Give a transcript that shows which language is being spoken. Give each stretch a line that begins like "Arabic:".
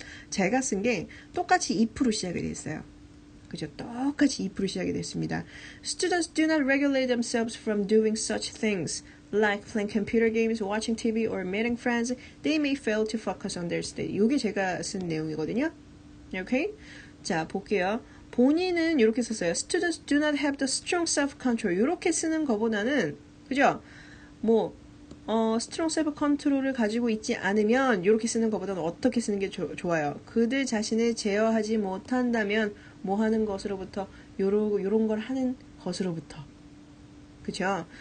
Korean: 제가 쓴 게 똑같이 if로 시작이 됐어요. 그죠? 똑같이 if로 시작이 됐습니다.
English: Students do not regulate themselves from doing such things. Like playing computer games, watching TV, or meeting friends, they may fail to focus on their study.
Korean: 이게 제가 쓴 내용이거든요.
English: Okay?
Korean: 자, 볼게요. 본인은 이렇게 썼어요.
English: Students do not have the strong self-control.
Korean: 이렇게 쓰는 것보다는, 그죠? strong self-control을 가지고 있지 않으면 이렇게 쓰는 것보다는 어떻게 쓰는 게 좋아요? 그들 자신을 제어하지 못한다면 뭐 하는 것으로부터 요런 걸 하는 것으로부터 그쵸?